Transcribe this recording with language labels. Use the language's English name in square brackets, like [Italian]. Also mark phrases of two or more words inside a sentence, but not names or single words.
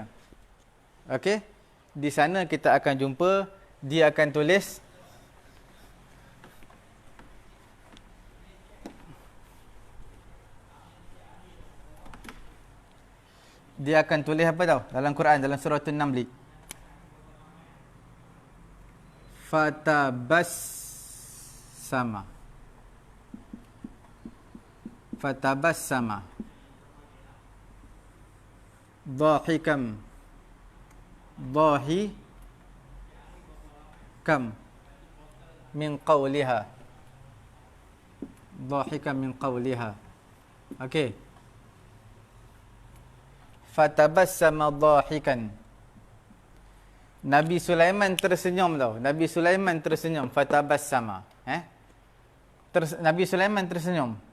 [Malay] Okey. Di sana kita akan jumpa dia akan tulis apa tau dalam Quran, dalam surah An-Naml. [Arabic] فتبسم ضاحكا من قولها. [Malay] Okey. [Arabic] فتبسم ضاحكا. [Malay] Nabi Sulaiman tersenyum tau. Nabi Sulaiman tersenyum. Fatabassama. Nabi Sulaiman tersenyum.